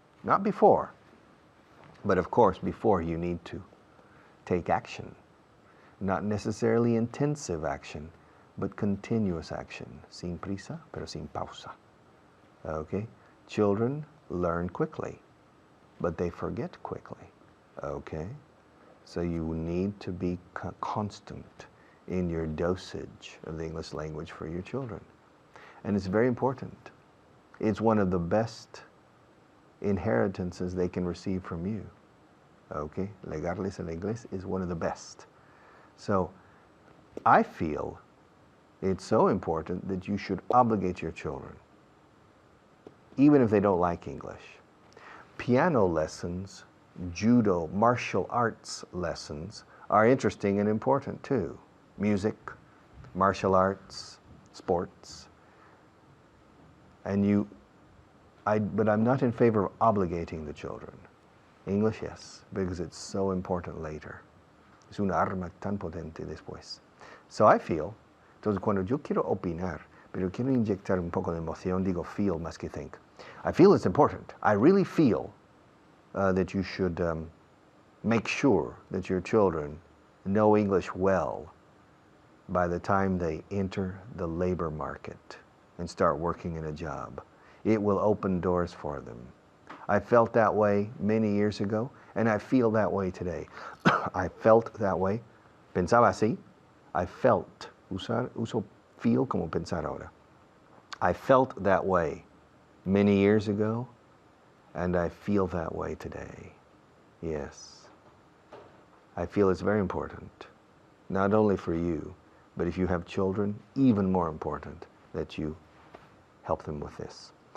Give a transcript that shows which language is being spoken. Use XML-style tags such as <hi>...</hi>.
<en>Not before, but of course before you need to take action. Not necessarily intensive action, but continuous action.</en> <es>Sin prisa, pero sin pausa.</es> <en>Okay? Children learn quickly, but they forget quickly. Okay? So you need to be constant in your dosage of the English language for your children. And it's very important. It's one of the best inheritances they can receive from you. Okay?</en> <es>Legarles el inglés</es> <en>is one of the best. So I feel it's so important that you should obligate your children, even if they don't like English. Piano lessons, judo, martial arts lessons are interesting and important too. Music, martial arts, sports. And but I'm not in favor of obligating the children. English, yes, because it's so important later.</en> <es>Es una arma tan potente después.</es> <en>So I feel,</en> <es>entonces cuando yo quiero opinar, pero quiero inyectar un poco de emoción, digo feel más que think.</es> <en>I feel it's important. I really feel that you should make sure that your children know English well by the time they enter the labor market and start working in a job. It will open doors for them. I felt that way many years ago, and I feel that way today. I felt that way.</en> <es>Pensaba así.</es> <en>I felt.</en> <es>Uso feel como pensar ahora.</es> <en>I felt that way many years ago, and I feel that way today. Yes. I feel it's very important, not only for you, but if you have children, even more important that you help them with this.</en>